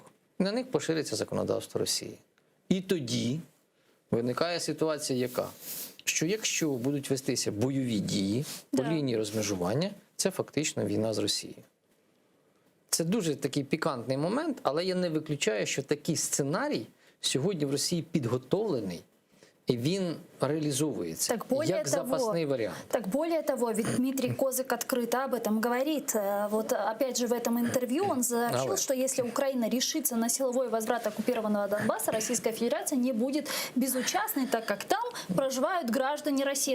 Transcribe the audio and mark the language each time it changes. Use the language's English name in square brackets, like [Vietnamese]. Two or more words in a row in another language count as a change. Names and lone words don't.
[Ukrainian] На них пошириться законодавство Росії. І тоді виникає ситуація яка? Що якщо будуть вестися бойові дії по лінії розмежування, це фактично війна з Росією. Це дуже такий пікантний момент, але я не виключаю, що такий сценарій сьогодні в Росії підготовлений, [Russian] и він реализовывается как запасный вариант. Так более того, ведь Дмитрий Козак открыто об этом говорит. Вот опять же в этом интервью он сообщил, что если Украина решится на силовой возврат оккупированного Донбасса, Российская Федерация не будет безучастной, так как там проживают граждане России.